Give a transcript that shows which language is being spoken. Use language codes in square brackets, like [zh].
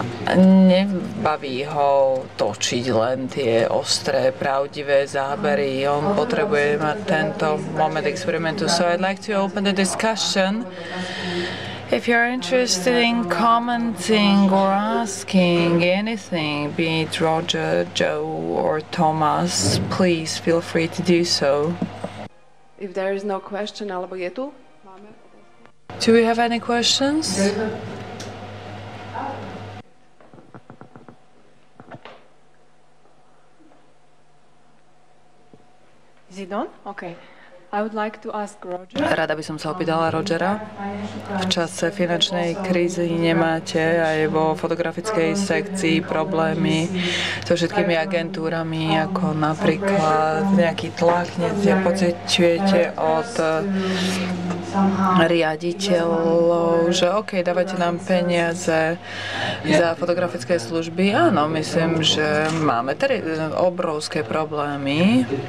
[sk] Nebaví ho točiť len tie ostré, pravdivé zábery. On potrebuje mať tento moment experimentu. [en] So I'd like to open the discussion. If you're interested in commenting or asking anything, be it Roger, Joe or Thomas, please feel free to do so. If there is no question, [sk] alebo je tu? [en] Do we have any questions? Is it on? Okay. I would like to ask Roger. [sk] Rada by som sa opýtala Rogera. V čase finančnej krízy nemáte aj vo fotografickej sekcii problémy so všetkými agentúrami, ako napríklad nejaký tlak, pociťujete od riaditeľov, že OK, dávajte nám peniaze za fotografické služby. Áno, myslím, že máme obrovské problémy.